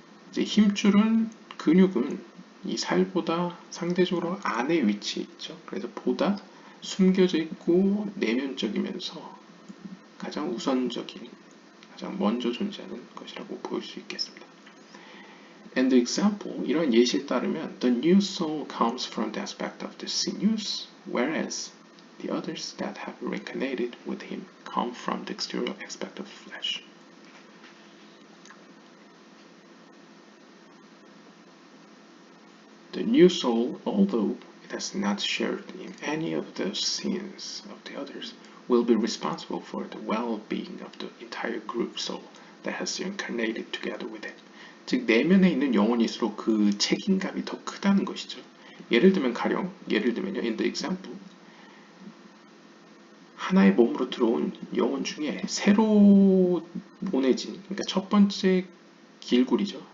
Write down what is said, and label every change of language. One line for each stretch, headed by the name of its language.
Korean: 이제 힘줄은 근육은 이 살보다 상대적으로 안에 위치해 있죠. 그래서 보다 숨겨져 있고 내면적이면서 가장 우선적인, 가장 먼저 존재하는 것이라고 볼 수 있겠습니다.
English: And the example,
Korean: 이런 예시에 따르면
English: the new soul comes from the aspect of the sinews, whereas the others that have reincarnated with him come from the exterior aspect of the flesh. The new soul, although it has not shared in any of the sins of the others, will be responsible for the well-being of the entire group soul that has incarnated together with it.
Korean: 즉 내면에 있는 영혼일수록 그 책임감이 더 크다는 것이죠. 예를 들면요,
English: in the example,
Korean: 하나의 몸으로 들어온 영혼 중에 새로 보내진, 그러니까 첫 번째 길굴이죠.